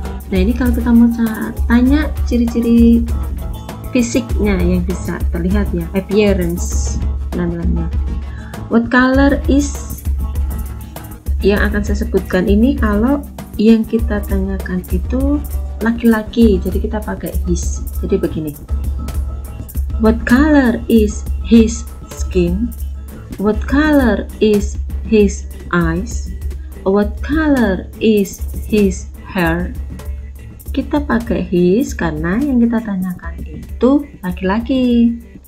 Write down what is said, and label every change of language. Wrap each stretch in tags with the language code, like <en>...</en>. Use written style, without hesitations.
<id>Nah, ini kalau kita mau tanya ciri-ciri fisiknya yang bisa terlihat ya, appearance namanya.</id> <en>What color is,</en> <id>yang akan saya sebutkan ini kalau yang kita tanyakan itu laki-laki, jadi kita pakai his. Jadi begini:</id> <en>what color is his skin, what color is his eyes, what color is his hair.</en> <id>Kita pakai his karena yang kita tanyakan itu laki-laki.</id>